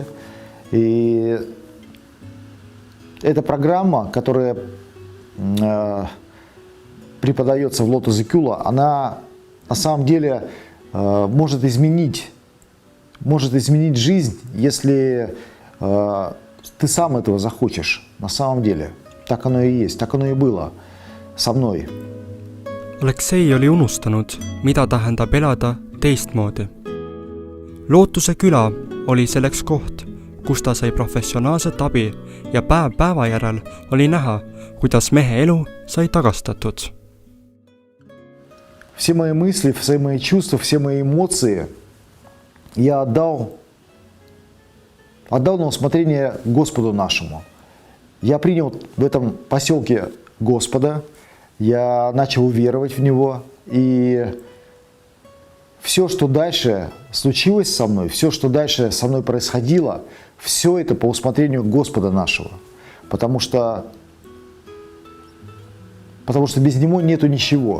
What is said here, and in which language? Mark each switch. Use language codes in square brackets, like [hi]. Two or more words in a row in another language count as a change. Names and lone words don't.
[ru] И эта программа, которая преподается в Lotus Ekula, она на самом деле может изменить жизнь, если ты сам этого захочешь. На самом деле, так оно и есть, так оно и было со mной. [et] Aleksei oli unustanud, mida tähendab elada teistmoodi. Lootuse küla oli selleks koht, kus ta sai professionaalset abi ja päev päeva järel oli näha, kuidas mehe elu sai tagastatud. [ru] Все мои мысли, все мои чувства, все мои эмоции я отдал на усмотрение Господу нашему. Я принял в этом поселке Господа, я начал веровать в Него, и все, что дальше случилось со мной, все, что дальше со мной происходило, все это по усмотрению Господа нашего, потому что без Него нету ничего.